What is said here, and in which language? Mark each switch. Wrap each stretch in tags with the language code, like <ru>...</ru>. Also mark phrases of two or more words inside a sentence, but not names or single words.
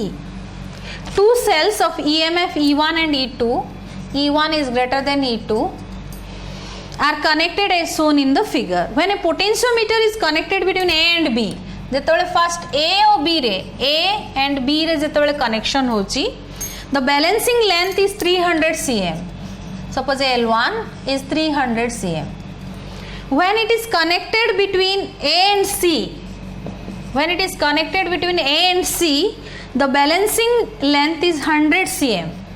<en>Two cells of EMF E1 and E2. E1 is greater than E2 are connected as shown in the figure. When a potentiometer is connected between A and B,</en> <or>ଯେତେବେଳେ ଫର୍ଷ୍ଟ A ଆଉ B ରେ A and B ରେ ଯେତେବେଳେ କନେକ୍ସନ ହେଉଛି,</or> <en>the balancing length is 300 cm. Suppose L1 is 300 cm. When it is connected between A and C, when it is connected between A and C, the balancing length is 100 cm.</en>